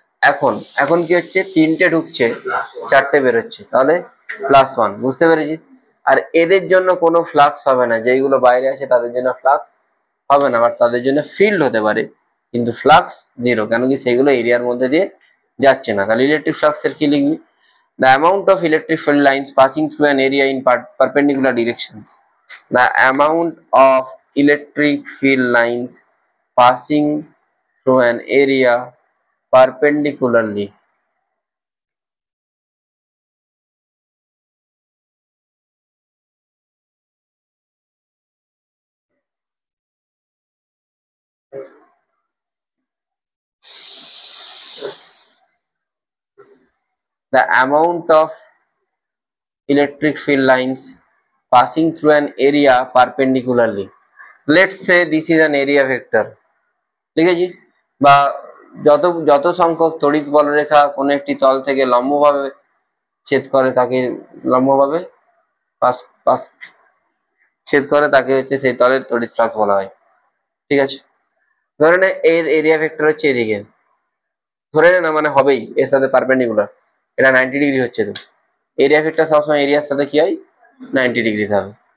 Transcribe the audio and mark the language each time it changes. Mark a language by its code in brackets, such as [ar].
[bn] এখন এখন কি হচ্ছে? 3টে ঢুকছে, 4টে বেরোচ্ছে, তাহলে +1। বুঝতে পেরেছিস? আর এদের জন্য কোনো ফ্লাক্স হবে না, যেইগুলো বাইরে আছে তাদের জন্য ফ্লাক্স হবে না, বাট তাদের জন্য ফিল্ড হতে পারে, কিন্তু ফ্লাক্স 0, কেন কি সেগুলো এরিয়ার মধ্যে দিয়ে যাচ্ছে না। তাহলে ইলেকট্রিক ফ্লাক্স এর কি লিখবি? [en] The amount of electric field lines passing through an area in perpendicular direction. The amount of electric field lines passing through an area perpendicularly. The amount of electric field lines passing through an area perpendicularly. Let's say this is an area vector. [bn] লিখেছিস? বা যত যত সংখ্যক তড়িৎ বলরেখা কোনো একটি তল থেকে লম্বভাবে ছেদ করে তাকে লম্বভাবে পাস পাস ছেদ করে তাকে হচ্ছে সেই তলের তড়িৎ ফ্লাক্স বলা হয়। ঠিক আছে, ধরে নে এর এরিয়া ভেক্টর হচ্ছে এদিকে, ধরে নে না, মানে হবেই এর সাথে পারপেন্ডিকুলার, এটা 90 ডিগ্রি হচ্ছে, তো এরিয়া ভেক্টর সবসময় এরিয়ার সাথে কি হয়? 90 ডিগ্রি হবে।